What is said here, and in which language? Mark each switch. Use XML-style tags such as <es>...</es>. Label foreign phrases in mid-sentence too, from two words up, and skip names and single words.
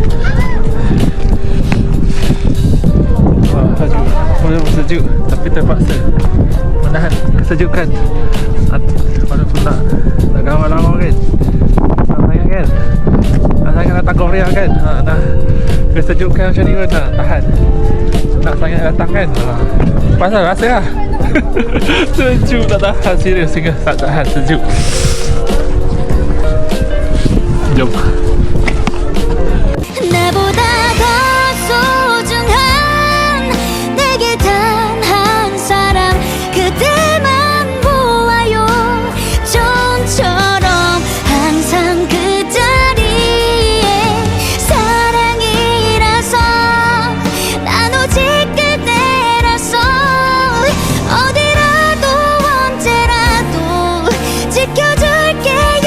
<ms>Wah, sejuk tapi terpaksa menahan kesejukan walaupun nak gambar lama kan, nak sangat kan, nak sangat datang Korea kan, nak kesejukan macam ni pun nak tahan, nak sangat datang kan, pasal rasa lah. Sejuk tak tahan, serius sehingga tak tahan sejuk. Jom.</ms> <ko>나보다 더 소중한 내게 단 한 사람 그대만 보아요. 좀처럼 항상 그 자리에 사랑이라서 나눠질 그대라서 어디라도 언제라도 지켜줄게요.</ko>